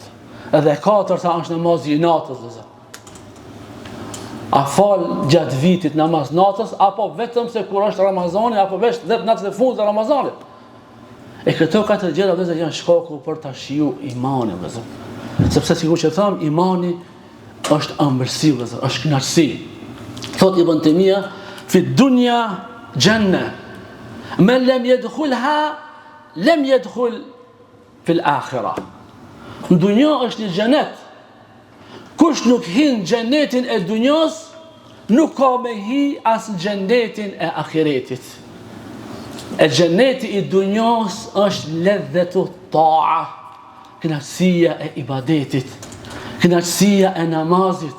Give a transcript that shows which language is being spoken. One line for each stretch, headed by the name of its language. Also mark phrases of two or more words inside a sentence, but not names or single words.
Albanian: Edhe e katërta është namazi i natës, vëllezër. A fal gjatë vitit namaz natës, apo vetëm se kur është Ramazani, apo veç 10 natët e fundit të Ramazanit. E këto katër gjëra vëllezër janë shkaku për ta shiju imanin, vëllezër. Sepse sikur që tham, imani është ëmbëlsi, vëllezër, është kënaqësi. Thot Ibn Taymija,
Arabic: في الدنيا جنة. من لم يدخلها لم يدخل في الآخرة.
Albanian: Në dunja është një xhenet. Kush nuk hin xhenetin e dunjos, nuk ka me hi as xhenetin e ahiretit. E xheneti i dunjos është
Arabic: لذة الطاعة,
Albanian: kënaqësia e ibadetit, kënaqësia e namazit.